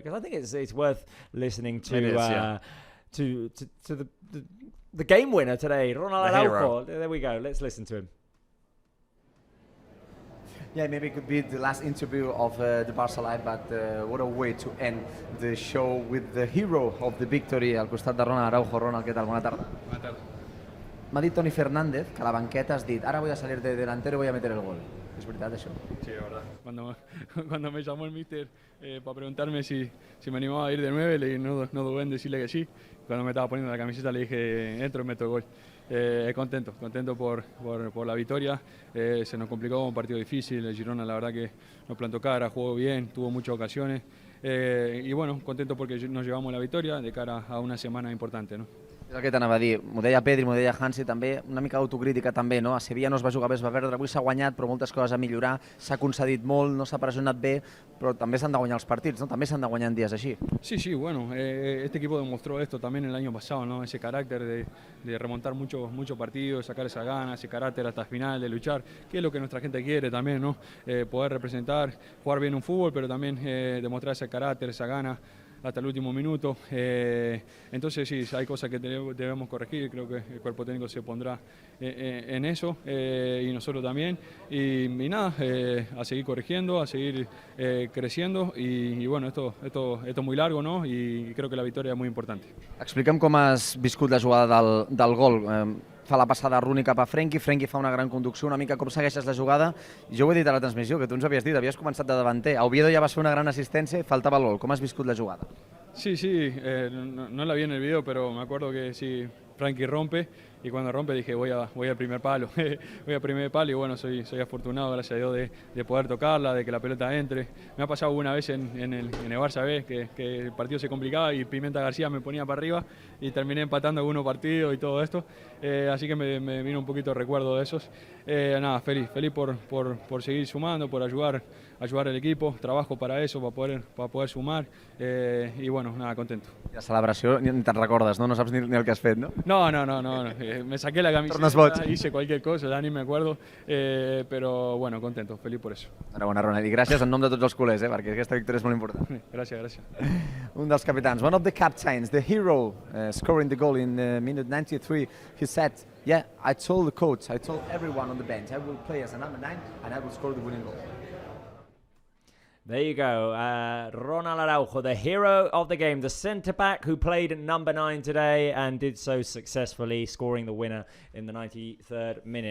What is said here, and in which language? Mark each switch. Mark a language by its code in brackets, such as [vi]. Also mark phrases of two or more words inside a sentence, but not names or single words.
[en] Because I think it's worth listening to the game winner today, Ronald Araujo. There we go. Let's listen to him. Yeah, maybe it could be the last interview of the Barça Live, but what a way to end the show with the hero of the victory [ca] al costat de [en] Ronald Araujo. [ca] Ronald, què tal? Bona tarda. Bona tarda. M'ha dit Toni Fernández que a la banqueta has dit, [es] ahora voy a salir de delantero y voy a meter el gol. ¿Es verdad eso? Sí, es verdad. Cuando me llamó el míster para preguntarme si me animaba a ir de 9, le dije, no dudé en decirle que sí. Cuando me estaba poniendo la camiseta le dije, entro y meto el gol. Contento por la victoria. Se nos complicó un partido difícil. El Girona la verdad que nos plantó cara, jugó bien, tuvo muchas ocasiones. Y bueno, contento porque nos llevamos la victoria de cara a una semana importante, ¿no? [ca] És el que t'anava a dir, m'ho deia Pedri, m'ho deia Hansi també, una mica d'autocrítica també, no? A Sevilla no es va jugar bé, es va perdre, avui s'ha guanyat, però moltes coses a millorar, s'ha concedit molt, no s'ha pressionat bé, però també s'han de guanyar els partits, no? També s'han de guanyar en dies així. [es] Sí, bueno, este equipo demostró esto también el año pasado, ¿no? Ese carácter de remontar muchos partidos, sacar esa ganas, ese carácter hasta el final, de luchar, que es lo que nuestra gente quiere también, ¿no? Poder representar, jugar bien un fútbol, pero también demostrar ese carácter, esa gana hasta el último minuto. Entonces sí, hay cosas que debemos corregir, creo que el cuerpo técnico se pondrá en eso y nosotros también. Y nada, a seguir corrigiendo, a seguir creciendo y bueno, esto es muy largo, ¿no? Y creo que la victoria es muy importante. [ca] Explica'm com has viscut la jugada del gol. Fa la passada Rooney cap a Frenkie fa una gran conducció, una mica com segueixes la jugada. Jo ho he dit a la transmissió, que tu ens havies dit, havies començat de davanter. A Oviedo ja va ser una gran assistència i faltava el gol. Com has viscut la jugada? [es] Sí, no la vi en el video, pero me acuerdo que sí, Frankie rompe y cuando rompe dije voy al primer palo, voy al primer palo y bueno, soy afortunado, gracias a Dios, de poder tocarla, de que la pelota entre. Me ha pasado una vez en el Barça B que el partido se complicaba y Pimenta García me ponía para arriba y terminé empatando algunos partidos y todo esto, así que me vino un poquito de recuerdo de esos. Nada, feliz por seguir sumando, por ayudar al equipo, trabajo para eso, para poder sumar y bueno, nada, contento. [ca] I la celebració ni te'n recordes, no? No saps ni el que has fet, no? [es] No, me saqué la camiseta, hice cualquier cosa, ya ni me acuerdo, pero bueno, contento, feliz por eso. [ca] Enhorabona, Ronald, i gràcies en nom de tots els culers, perquè aquesta victòria és molt important. Gràcies. Un dels capitans, [en] one of the captains, the hero, scoring the goal in minute 93, he said, yeah, I told the coach, I told everyone on the bench, I will play as a number 9 and I will score the winning goal. There you go. Ronald Araujo, the hero of the game, the centre-back who played number 9 today and did so successfully, scoring the winner in the 93rd minute.